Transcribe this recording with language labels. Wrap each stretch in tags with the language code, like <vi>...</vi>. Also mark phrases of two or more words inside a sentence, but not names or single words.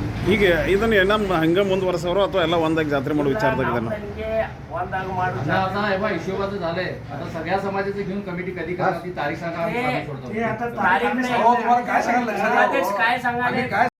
<kn>ಈಗ ಇದನ್ನು ನಮ್ಮ ಹಂಗೆ ಮುಂದುವರೆಸೋರು ಅಥವಾ ಎಲ್ಲ ಒಂದಾಗಿ ಜಾತ್ರೆ ಮಾಡೋ ವಿಚಾರದಾಗ ಇದನ್ನು ನನಗೆ ಒಂದಾಗ ಮಾಡು</kn> <mr>आता हे बघ हिशोबाचं झालंय आता सगळ्या समाजाचं घेऊन कमिटी कधी करणार ती तारीख सांगा आम्ही काढून सोडतो हे आता तारीख तारीख नाही. अहो, तुम्हाला काय सांगायला लक्षात अध्यक्ष काय सांगाले आम्ही काय</mr>